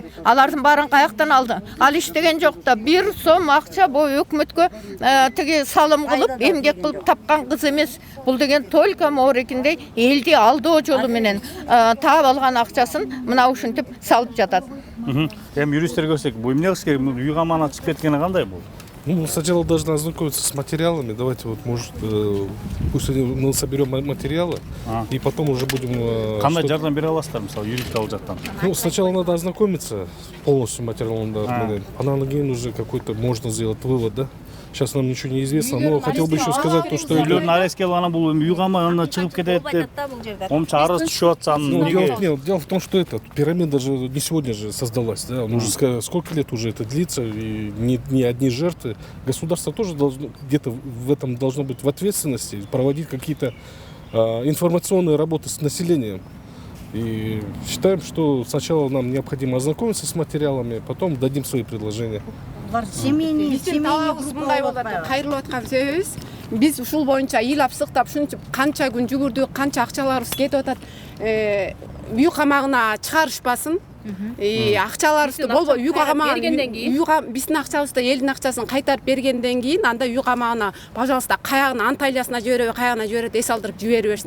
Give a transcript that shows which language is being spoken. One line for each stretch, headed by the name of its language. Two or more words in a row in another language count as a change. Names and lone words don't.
Kyrgyz: Алардын баарын каяктан алды? Ал иштеген жок да, 1 сом акча бу өкмөткө тиги салым кылып, эмгек кылып тапкан кыз эмес. Бул деген только моорекиндей элди алдоо жолу менен таап алган акчасын мына ушинтип салып жатат. Эми юристтер көрсөк, бул эмне кылыш керек? Үй камагына чыгып кеткени кандай бул?
Russian: Ну, сначала должны ознакомиться с материалами. Давайте вот, может, пусть мы соберем материалы, и потом уже будем...
Kyrgyz: Кандай жардам бере аласыздар, мисалы, юридикалык жактан?
Russian: Ну, сначала надо ознакомиться полностью материалом,
Kyrgyz: анан кийин
Russian: уже какой-то можно сделать вывод, да? Сейчас нам ничего не известно, но хотел бы еще сказать то, что...
Kyrgyz: Үйлөрдүн ареске алган бул үй камагына чыгып кетет деп, омча арыз түшүп атса,
Russian: дело в том, что эта пирамида же не сегодня же создалась, да? Уже сколько лет уже это длится, и не одни жертвы. Государство тоже должно, где-то в этом должно быть в ответственности, проводить какие-то информационные работы с населением. И считаем, что сначала нам необходимо ознакомиться с материалами, потом дадим свои предложения.
Kyrgyz: Биздин талабыбыз мындай болот, кайрылып аткан себебибиз биз ушул боюнча ыйлап сыктап ушунча канча күн жүгүрдүк, канча акчаларыбыз кетип атат. Үй камагына чыгарышпасын. Акчаларыбызды болбой үй камагына биздин акчабызды элдин акчасын кайтарып бергенден кийин анда үй камагына, пожалуйста, каягына Анталиясына жибереби, каягына жиберет, эс алдырып жибере берсин.